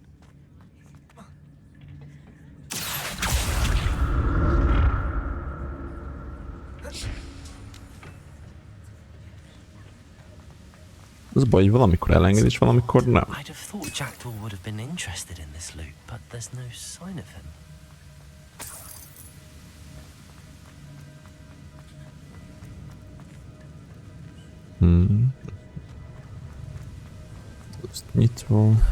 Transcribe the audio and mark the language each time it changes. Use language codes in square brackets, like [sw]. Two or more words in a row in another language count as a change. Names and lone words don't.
[hu] Az baj, hogy valamikor elenged és valamikor nem. [en] I'd have thought Jackdaw would have been interested in this loot, but there's no sign of him. [hu] Ezt nyitva.